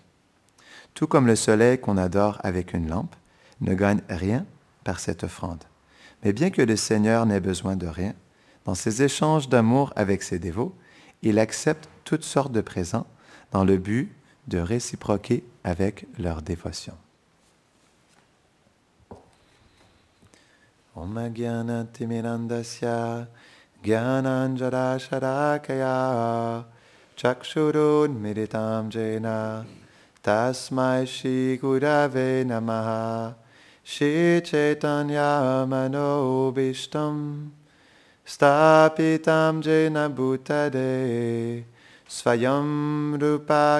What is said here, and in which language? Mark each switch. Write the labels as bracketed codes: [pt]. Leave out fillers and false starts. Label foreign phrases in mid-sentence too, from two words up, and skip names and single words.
[fr] Tout comme le soleil qu'on adore avec une lampe ne gagne rien par cette offrande. Mais bien que le Seigneur n'ait besoin de rien, dans ses échanges d'amour avec ses dévots, il accepte toutes sortes de présents dans le but de réciproquer avec leur dévotion. [sa] ॐ ज्ञान तिमिरान्धस्य ज्ञानाञ्जन शलाकया चक्षुरुन् मीलितम् येन तस्मै श्री गुरवे नमः श्री चैतन्य मनोऽभीष्टम् स्थापितम् येन भूतले स्वयम् रूप